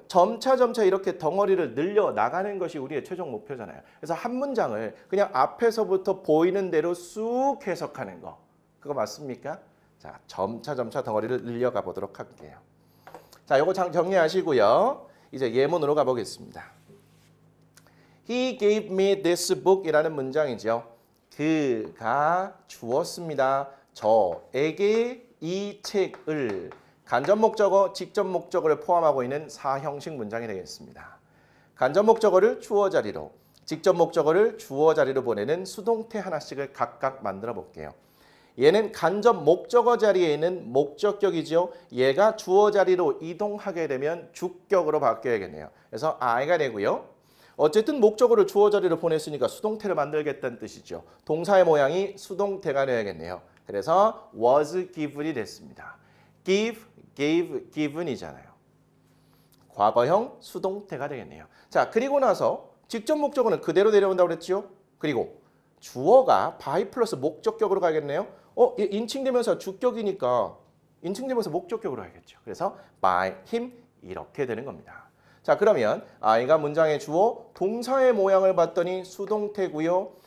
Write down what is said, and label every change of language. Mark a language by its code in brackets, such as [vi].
[ko] 점차 이렇게 덩어리를 늘려 나가는 것이 우리의 최종 목표잖아요. 그래서 한 문장을 그냥 앞에서부터 보이는 대로 쑥 해석하는 거. 그거 맞습니까? 자, 점차 덩어리를 늘려가 보도록 할게요. 자, 요거 정리하시고요. 이제 예문으로 가보겠습니다. [en] He gave me this book [ko] 이라는 문장이죠. 그가 주었습니다. 저에게 이 책을 간접 목적어, 직접 목적어를 포함하고 있는 사형식 문장이 되겠습니다. 간접 목적어를 주어 자리로, 직접 목적어를 주어 자리로 보내는 수동태 하나씩을 각각 만들어 볼게요. 얘는 간접 목적어 자리에 있는 목적격이죠. 얘가 주어 자리로 이동하게 되면 주격으로 바뀌어야겠네요. 그래서 I가 되고요. 어쨌든 목적어를 주어 자리로 보냈으니까 수동태를 만들겠다는 뜻이죠. 동사의 모양이 수동태가 되어야겠네요. 그래서 was given이 됐습니다. give, gave, given이잖아요. 과거형 수동태가 되겠네요. 자, 그리고 나서 직접 목적어는 그대로 내려온다고 그랬죠? 그리고 주어가 by 플러스 목적격으로 가겠네요. 인칭대명사 주격이니까 인칭대명사 목적격으로 가겠죠. 그래서 by him 이렇게 되는 겁니다. 자, 그러면 I가 문장의 주어, 동사의 모양을 봤더니 수동태고요.